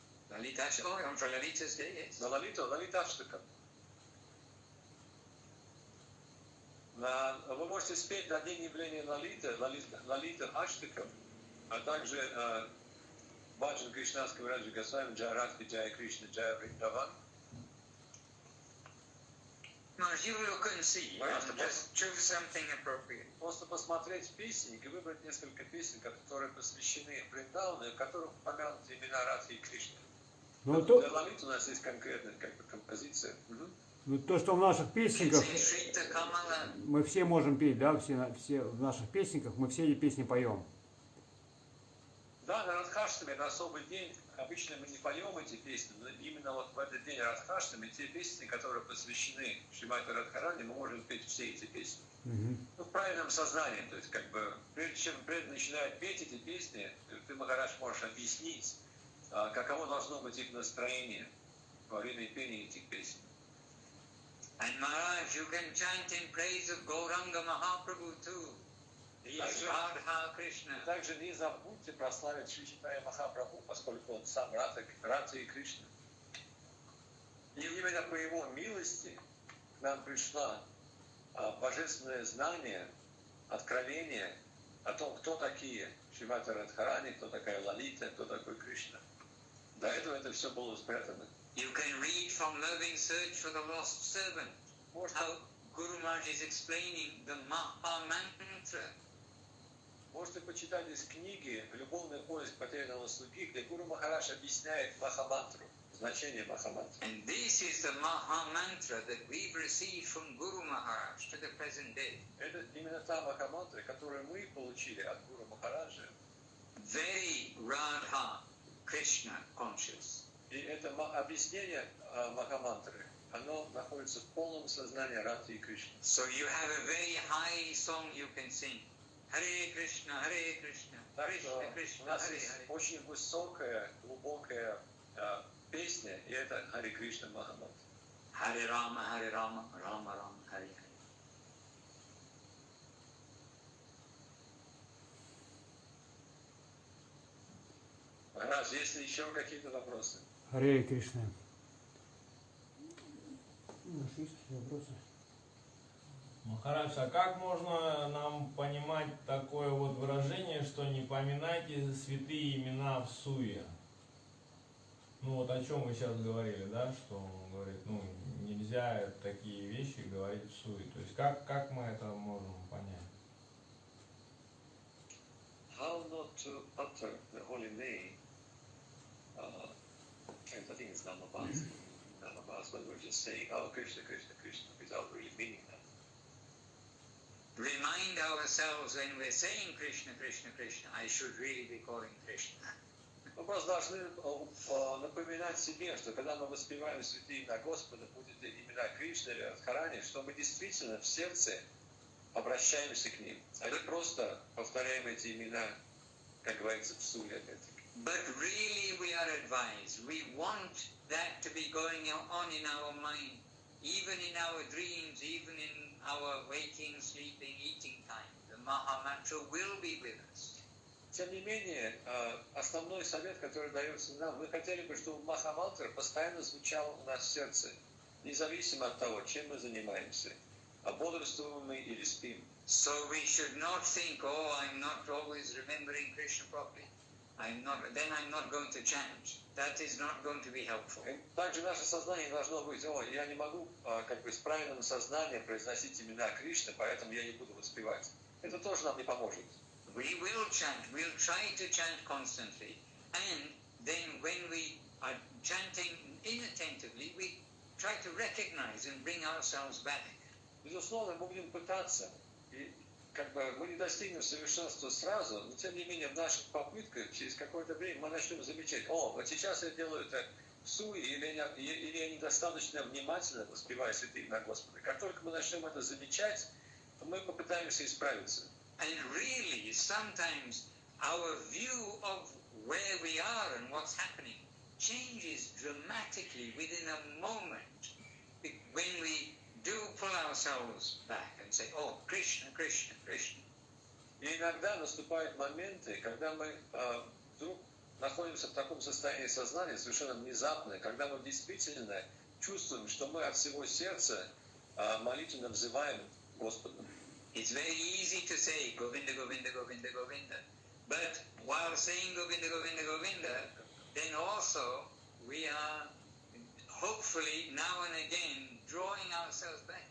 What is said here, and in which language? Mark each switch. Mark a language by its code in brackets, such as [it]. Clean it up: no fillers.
[en] Lalitash, oh, on for Lalita's day, yes. [ru] Лалиташтака. Вы можете спеть на день явления Лалита Аштакам, а также баджан Кришнанского Раджа Госвами, Джая Радхи, Джая Кришна, Джая Вриндаван. [en] Maharaj, you look and see, and just choose something appropriate. [ru] Просто посмотреть песни и выбрать несколько песен, которые посвящены Вриндавану, в которых упомянуты имена Радхи и Кришны. Ну, Для Лалиты у нас есть конкретная как бы композиция. Ну, то, что в наших песенках, мы все можем петь, да, все в наших песенках, мы все эти песни поем. Да, на Радхаштаме, на особый день, обычно мы не поем эти песни, но именно вот в этот день Радхаштаме, те песни, которые посвящены Шримати Радхарани, мы можем петь все эти песни. Ну, в правильном сознании, то есть, как бы, прежде чем начинают петь эти песни, ты, Махарадж, можешь объяснить, каково должно быть их настроение во время пения этих песен. [en] And Maharaj, you can chant in praise of Gauranga Mahaprabhu too. He is Radha Krishna. [ru] Также не забудьте прославить Шри Чайтанья Махапрабху, поскольку он сам Радха и Кришна. И именно по его милости к нам пришло божественное знание, откровение о том, кто такие Шримати Радхарани, кто такая Лалита, кто такой Кришна. До этого это все было спрятано. [en] You can read from Loving Search for the Lost Servant how Guru Maharaj is explaining the Mahamantra. [ru] Можете почитать из книги «Любовный поиск потерянного слуги», где Гуру Махарадж объясняет Махамантру, значение Махамантры. [en] And this is the Mahamantra that we've received from Guru Maharaj to the present day. [ru] Это именно та Махамантра, которую мы получили от Гуру Махараджа. [en] Very Radha Krishna conscious. [ru] И это объяснение Махамантры, оно находится в полном сознании Радхи и Кришны. [en] So you have a very high song you can sing. [sa] Hare Krishna, Hare Krishna, Krishna Krishna, [ru] У нас [sa] Hare [ru] есть [sa] Hare. [ru] очень высокая, глубокая песня, и это Харе Кришна Махамантра. [sa] Hare Rama, Hare Rama, Rama Rama, Hare Hare. [ru] Махарадж, есть ли еще какие-то вопросы? Харе Кришна. Наши есть вопросы? Махарадж, а как можно нам понимать такое вот выражение, что не поминайте святые имена в суе? Ну вот о чем вы сейчас говорили, да, что он говорит, ну нельзя такие вещи говорить в суе. То есть как мы это можем понять? [en] How not to utter the holy name? I think it's Namabas. Namabas, when we're just saying, oh, Krishna, Krishna, Krishna, without really meaning that. Remind ourselves when we're saying Krishna, Krishna, Krishna, I should really be calling Krishna. [ru] Мы просто должны напоминать себе, что когда мы воспеваем святые имена Господа, будет имена Кришны или Радхарани, что мы действительно в сердце обращаемся к ним, а не просто повторяем эти имена, как говорится, в суе опять-таки. [en] But really we are advised, we want that to be going on in our mind, even in our dreams, even in our waking, sleeping, eating time. The Mahamantra will be with us. [ru] Тем не менее, основной совет, который дается нам, мы хотели бы, чтобы Махамантра постоянно звучал у нас в сердце, независимо от того, чем мы занимаемся, бодрствуем мы или спим. [en] So we should not think, oh, I'm not always remembering Krishna properly. I'm not going to chant. That is not going to be helpful. [ru] Также наше сознание должно быть, о, я не могу с правильным сознанием произносить имена Кришны, поэтому я не буду воспевать. Это тоже нам не поможет. [en] We will chant, we'll try to chant constantly, and then when we are chanting inattentively, we try to recognize and bring ourselves back. [ru] Безусловно, мы будем пытаться, и мы не достигнем совершенства сразу, но тем не менее в наших попытках через какое-то время мы начнем замечать, о, вот сейчас я делаю это в суе, или я недостаточно внимательно воспеваю святые имена Господа. Как только мы начнем это замечать, то мы попытаемся исправиться. [en] And really, sometimes our view of where we are and what's happening changes dramatically within a moment when we do pull ourselves back and say, oh, Krishna, Krishna, Krishna. [ru] И иногда наступают моменты, когда мы вдруг находимся в таком состоянии сознания, совершенно внезапно, когда мы действительно чувствуем, что мы от всего сердца молитвенно взываем Господу. [en] It's very easy to say Govinda, Govinda, Govinda, Govinda. But while saying Govinda, Govinda, Govinda, then also we are hopefully now and again drawing ourselves back.